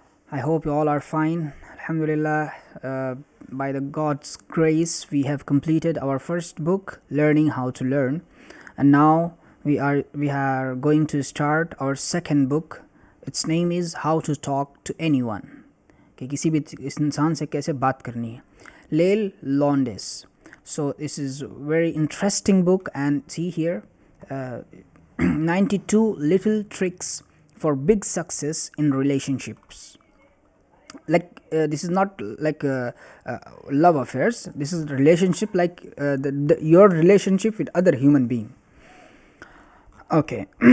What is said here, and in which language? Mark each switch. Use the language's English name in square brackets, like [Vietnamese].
[English] I hope you all are fine. Alhamdulillah, by the God's grace, we have completed our first book, Learning How to Learn, and now we are going to start our second book. Its name is How to Talk to Anyone. [Urdu] کہ کسی بھی انسان سے کیسے بات کرنی ہے. لیل لانڈس. [English] So this is a very interesting book, and see here, 92 little tricks for big success in relationships. This is not like love affairs. This is relationship, like your relationship with other human being. Okay.